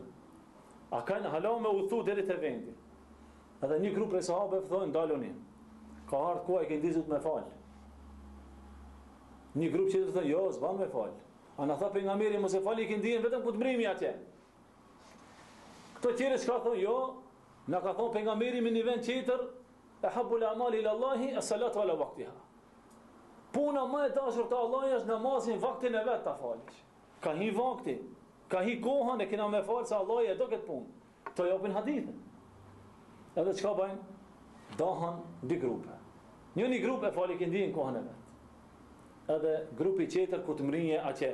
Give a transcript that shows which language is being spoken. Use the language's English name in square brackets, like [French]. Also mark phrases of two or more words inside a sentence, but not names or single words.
[Albanian] A kanë hala me udhtu deri te vendi. Edhe një grup prej sahabëve thonë ndaloni. Ka ardhur koha i kindis me fal. Një grup që thonë jo, s'ban me fal. A na tha pejgamberi mos e fali kindin vetëm ku të mbrimi atje. Këto tjerë s'ka thonë jo, na ka thonë pejgamberi me një vend tjetër, [Arabic] أحب الأعمال إلى الله الصلاة على وقتها. [Albanian] Puna më e dashur te Allahi është namazin vaktin e vet ta falësh. Ka hi vakti, ka hi kohën e kena me falë se Allahi e do këtë punë. To japin hadithin. Edhe çka bëjnë? Dahan dy grupe. Njëni grup e fali këndijin kohën e vet. Edhe grupi tjetër ku të mrinje atje.